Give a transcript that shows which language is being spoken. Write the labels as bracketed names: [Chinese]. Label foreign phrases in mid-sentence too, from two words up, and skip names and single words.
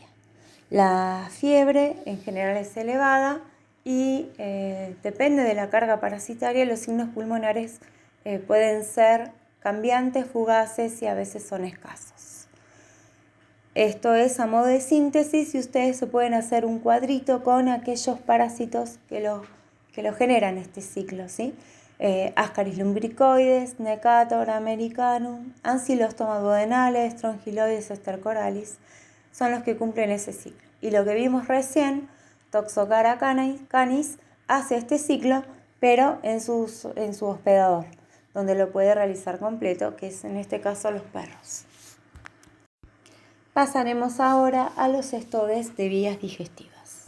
[Spanish] La fiebre en general es elevada y depende de la carga parasitaria, los signos pulmonares pueden ser cambiantes, fugaces y a veces son escasos. Esto es a modo de síntesis y ustedes se pueden hacer un cuadrito con aquellos parásitos que lo generan este ciclo, ¿sí? Ascaris lumbricoides, Necator americanum, Ancylostoma duodenale, Strongyloides stercoralis, son los que cumplen ese ciclo. Y lo que vimos recién, Toxocara canis, hace este ciclo, pero en su hospedador, donde lo puede realizar completo, que es en este caso los perros. Pasaremos ahora a los cestodes de vías digestivas.